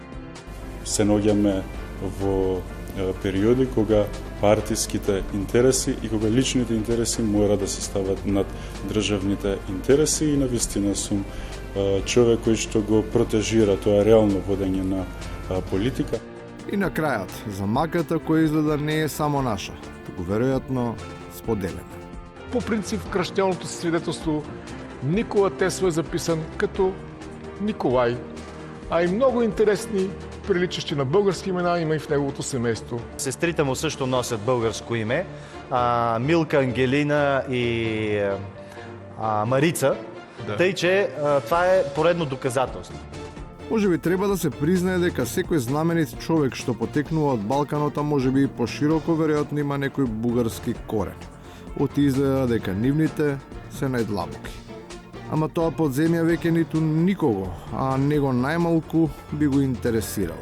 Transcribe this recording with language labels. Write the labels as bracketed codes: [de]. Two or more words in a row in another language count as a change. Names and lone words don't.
[mk] Се наоѓаме во периоди кога партиските интереси и кога личните интереси мора да се стават над државните интереси и навистина сум човек кој што го протежира тоа реално водење на политика. И на крајот, за маката која изгледа не е само наша, туку веројатно споделена. [bg] По принцип, [mk] крштелното свидетелство [bg] Никола Тесла е записан като Николай, а и много интересни, приличащи на български имена, има и в неговото семейство. Сестрите му също носят българско име. Милка, Ангелина и Марица. Да. Тъй, че това е поредно доказателство. [mk] Може би треба да се признае дека секој знаменит човек што потекнува од Балканот, а може би и пошироко, веројатно има некој бугарски корен. Оти изгледа дека нивните се најдлабоки. Ама тоа подземја веќе ниту никого, а него најмалку би го интересирало.